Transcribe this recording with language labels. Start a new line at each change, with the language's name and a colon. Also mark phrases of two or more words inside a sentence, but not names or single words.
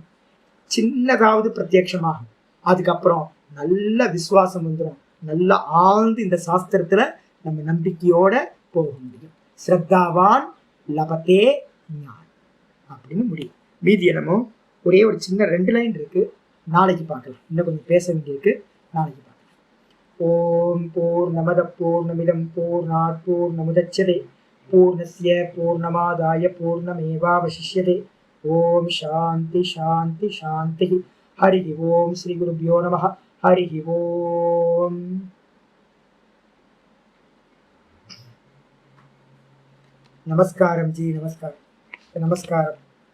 Tamil: சின்னதாவது பிரத்யக்ஷமாகும், அதுக்கப்புறம் நல்ல விசுவாசம் வந்துடும், நல்ல ஆழ்ந்து இந்த சாஸ்திரத்துல நம்ம நம்பிக்கையோட போக முடியும்.
Sanskrit: श्रद्धावान् लभते ज्ञानम्
Tamil: அப்படின்னு முடியும். மீதி என்னமோ ஒரே ஒரு சின்ன 2 லைன் இருக்கு, நாளைக்கு பார்க்கலாம். இன்னும் கொஞ்சம் பேச வேண்டியிருக்கு, நாளைக்கு பார்க்கலாம்.
Sanskrit: ॐ पूर्णमदः पूर्णमिदं पूर्णात् पूर्णमुदच्यते पूर्णस्य पूर्णमादाय पूर्णमेवावशिष्यते. ॐ शान्तिः शान्तिः शान्तिः. हरि ॐ। श्री गुरुभ्यो नमः। हरि ॐ.
Tamil: நமஸ்காரம் ஜி, நமஸ்காரம்.